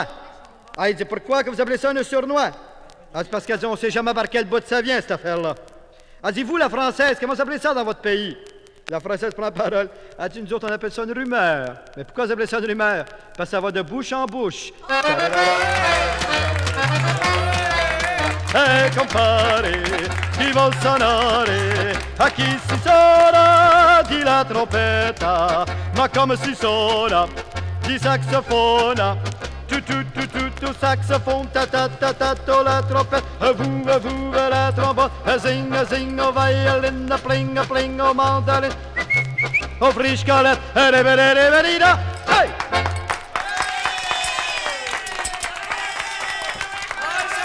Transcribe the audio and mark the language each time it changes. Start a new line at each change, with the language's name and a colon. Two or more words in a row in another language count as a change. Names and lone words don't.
French: Elle dit, pourquoi que vous appelez ça un sournois? Elle dit, parce qu'elle dit, on ne sait jamais par quel bout ça vient, cette affaire-là. Elle dit, vous, la Française, comment vous appelez ça dans votre pays? La Française prend la parole. Elle dit, nous autres, on appelle ça une rumeur. Mais pourquoi vous appelez ça une rumeur? Parce que ça va de bouche en bouche.
Italian: Hey, compare, chi vuol suonare? A chi si suona di la trompetta? Ma come si suona di saxofona?
French: Tu, saxophone, ta ta ta ta ta, la trompette, vous, la trombone,
English: zing, oh violin, pling, oh mandolin, oh frischkala, da, hey!